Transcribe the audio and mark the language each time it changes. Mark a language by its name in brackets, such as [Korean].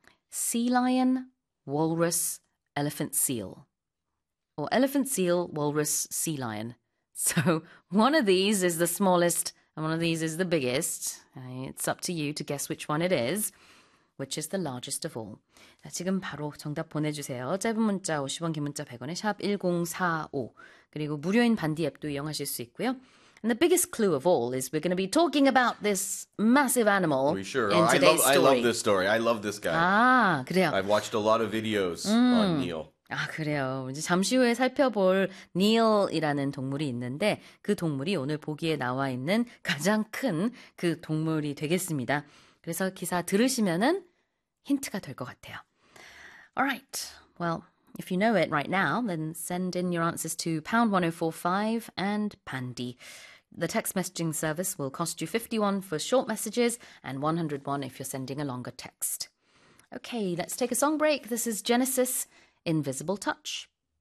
[English] Sea lion, walrus, elephant, seal. Or elephant, seal, walrus, sea lion. So one of these is the smallest and one of these is the biggest. It's up to you to guess which one it is. Which is the largest of all? 자, 지금 바로 정답 보내주세요. 짧은 문자 50원, 긴 문자 100원에 샵 1045. 그리고 무료인 반디 앱도 이용하실 수 있고요. And the biggest clue of all is we're going to be talking about this massive animal We sure in today's I love this story. I love this guy. [Korean] 아, 그래요. [English] I've watched a lot of videos on Neil. [Korean] 아, 그래요. 이제 잠시 후에 살펴볼 닐이라는 동물이 있는데 그 동물이 오늘 보기에 나와 있는 가장 큰그 동물이 되겠습니다. 그래서 기사 들으시면은 힌트가 될것 같아요. [English] Alright. Well, if you know it right now, then send in your answers to #1045 and Pandy. The text messaging service will cost you 51 for short messages and 101 if you're sending a longer text. Okay, let's take a song break. This is Genesis, Invisible Touch.